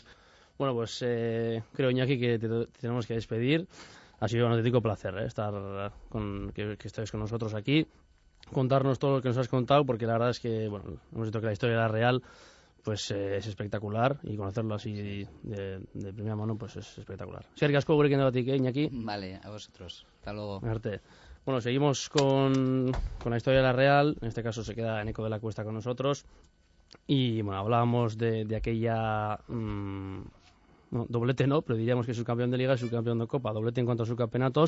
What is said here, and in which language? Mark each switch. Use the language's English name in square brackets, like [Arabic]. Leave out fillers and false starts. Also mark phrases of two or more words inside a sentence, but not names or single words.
[Spanish] Bueno, pues creo, Iñaki, que te tenemos que despedir. Ha sido un auténtico placer estar que estés con nosotros aquí, contarnos todo lo que nos has contado, porque la verdad es que hemos visto que la historia de la Real pues es espectacular, y conocerlo así de primera mano pues es espectacular. [Basque] Eskerrik asko gurekin egotik, Iñaki. [Spanish] Vale, a vosotros. Hasta luego. Bueno, seguimos con la historia de la Real. En este caso se queda Eneko de la Cuesta con nosotros. Y bueno, hablábamos de aquella... doblete no, pero diríamos que es subcampeón de Liga y subcampeón de Copa, doblete en cuanto a subcampeonatos.